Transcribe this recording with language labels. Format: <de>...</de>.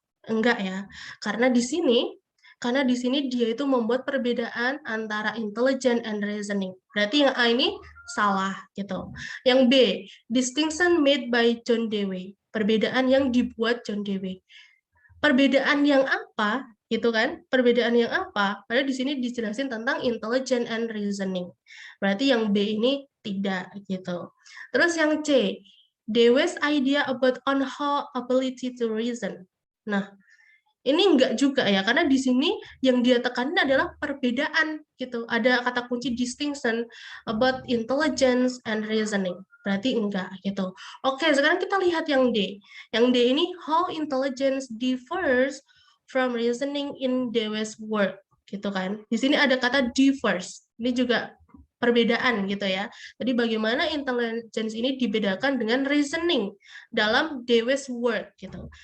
<id>Enggak ya, karena di sini dia itu membuat perbedaan antara</id> <en>intelligent and reasoning.</en> <id>Berarti yang A ini salah gitu.</id> <en>Yang B, distinction made by John Dewey.</en> <id>Perbedaan yang dibuat John Dewey. Perbedaan yang apa gitu kan? Perbedaan yang apa? Padahal di sini dijelasin tentang</id> <en>intelligent and reasoning.</en> <id>Berarti yang B ini tidak gitu. Terus yang C,</id> <en>Dewey's idea about on how ability to reason.</en> <id>Nah, ini enggak juga ya, karena di sini yang dia tekanin adalah perbedaan gitu. Ada kata kunci</id> <en>distinction about intelligence and reasoning.</en> <id>Berarti enggak gitu. Oke, sekarang kita lihat yang D. Yang D ini</id> <en>how intelligence differs from reasoning in Dewey's work</en> <id>gitu kan. Di sini ada kata differs. Ini juga perbedaan gitu ya. Jadi bagaimana intelligence ini dibedakan dengan reasoning dalam Dewey's work gitu.</id>